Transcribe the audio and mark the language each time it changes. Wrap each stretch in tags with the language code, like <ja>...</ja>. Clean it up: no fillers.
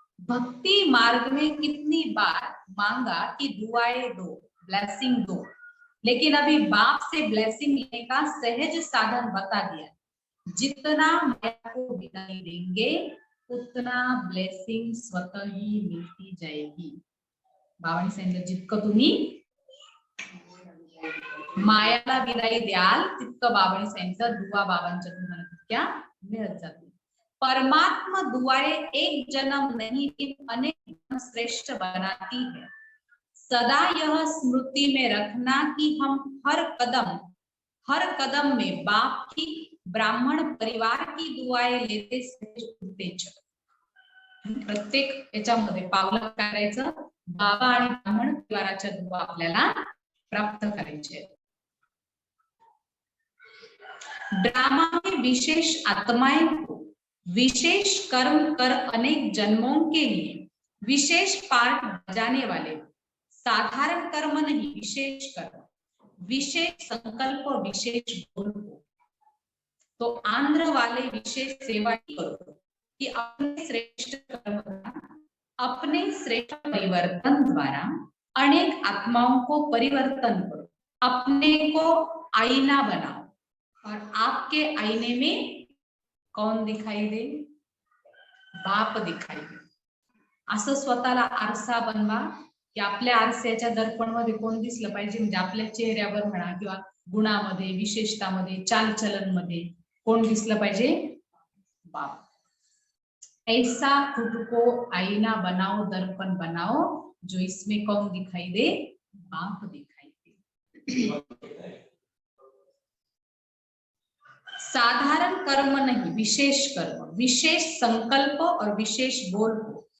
<hi>भक्ति मार्ग में कितनी बार मांगा कि दुआएं दो, ब्लेसिंग दो, लेकिन अभी बाप से ब्लेसिंग लेने का सहज साधन बता दिया। जितना माया को विदाई देंगे उतना ब्लेसिंग स्वतः ही मिलती जाएगी।</hi> <mr>बाबांनी सांगितलं जितकं तुम्ही मायाला विदाई द्याल तितकं बाबांनी सांगितलं दुआ बाबांच्या तुम्हाला तितक्या मिळत जातील।</mr> <hi>परमात्मा दुआएं एक जन्म नहीं अनेक जन्म श्रेष्ठ बनाती है। सदा यह स्मृति में रखना कि हम हर कदम में बाप की, ब्राह्मण परिवार की दुआएं लेते उठते चलो।</hi> <mr>प्रत्येक याच्यामध्ये पावलं करायचं, बाबा आणि ब्राह्मण परिवाराच्या दुआ आपल्याला प्राप्त करायचे।</mr> <hi>ड्रामा में विशेष आत्माएं को विशेष कर्म कर अनेक जन्मों के लिए विशेष पार्ट बजाने वाले, साधारण कर्म नहीं विशेष कर्म, विशेष संकल्प और विशेष बोल हो। तो आंध्र वाले विशेष सेवा करो कि अपने श्रेष्ठ कर्म द्वारा, अपने श्रेष्ठ परिवर्तन द्वारा अनेक आत्माओं को परिवर्तन करो। अपने को आईना बनाओ और आपके आईने में कौन दिखाई दे? बाप दिखाई दे।</hi> <mr>असं स्वतःला आरसा बनवा की आपल्या आरशाच्या दर्पणमध्ये कोण दिसलं पाहिजे, म्हणजे आपल्या चेहऱ्यावर म्हणा किंवा गुणामध्ये, विशेषतामध्ये, चालचलनमध्ये कोण दिसलं पाहिजे? बाप।</mr> <hi>ऐसा खुद को आईना बनाओ, दर्पण बनाओ जो इसमें कौन दिखाई दे? बाप दिखाई दे। साधारण कर्म नहीं विशेष कर्म, विशेष संकल्प और विशेष बोल हो।</hi>